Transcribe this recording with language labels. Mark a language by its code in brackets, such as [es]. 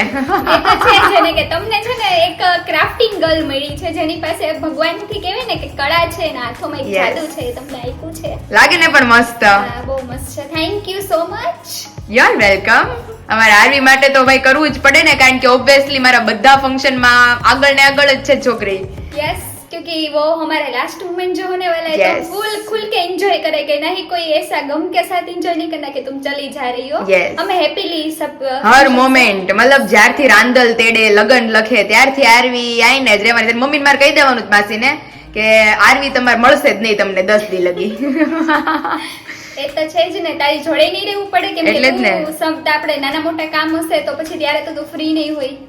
[gu] એ તો છે જેને કે તમને છે ને એક ક્રાફ્ટિંગ ગર્લ મળી છે જેની પાસે ભગવાન થી કહેવાય ને કે કળા છે ને હાથોમાં એક જાદુ છે એ તમને આપ્યું છે. લાગે ને પણ મસ્ત. બહુ મસ્ત છે. Thank you so much. You are welcome. અમારા આરવી માટે તો ભાઈ કરવું જ પડે ને કારણ કે ઓબ્વિયસલી મારા બધા ફંક્શન માં આગળ ને આગળ જ છે છોકરી. [hi] यस क्योंकि वो हमारे लास्ट मोमेंट जो होने वाला है [en] Yes. [hi] तो फुल खुल के एंजॉय करेंगे नहीं कोई ऐसा गम के साथ एंजॉय नहीं करना कि तुम चली जा रही हो. [en] Yes. [hi] हमें हैप्पीली सब [gu] હર મોમેન્ટ મતલબ જ્યારથી રાંદલ તેડે લગન લખે ત્યારથી આરવી આઈને જ રહેવાની. મમ્મીને મારે કહી દેવાનું જ માસીને કે આરવી તમારે મળશે જ નહીં તમને 10 દી લગી. એ તો છે જ ને તારી જોડે નહીં રહેવું પડે કેમ એટલે જ ને. કે આપણે નાના મોટા કામ હશે તો પછી ત્યારે તો તું ફ્રી નહીં હોય.